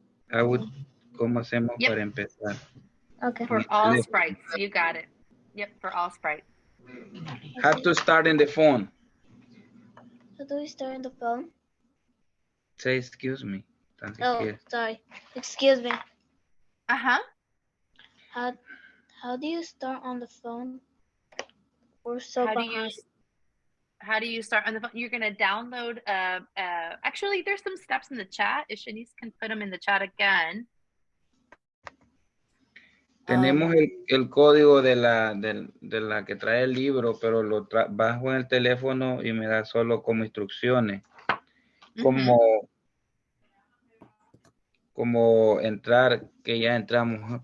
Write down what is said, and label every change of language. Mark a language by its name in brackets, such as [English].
[Spanish] ¿Cómo hacemos para empezar? [English] Okay. For all sprites. You got it. Yep, for all sprites. Have to start in the phone. How do we start on the phone? Say excuse me. Sorry. Excuse me. Uh-huh. How do you start on the phone? We're so behind. How do you start on the phone? You're going to download, actually, there's some steps in the chat. If Shanice can put them in the chat again. [Spanish] Tenemos el código de la que trae el libro, pero lo bajo en el teléfono y me da solo como instrucciones. Como entrar, que ya entramos.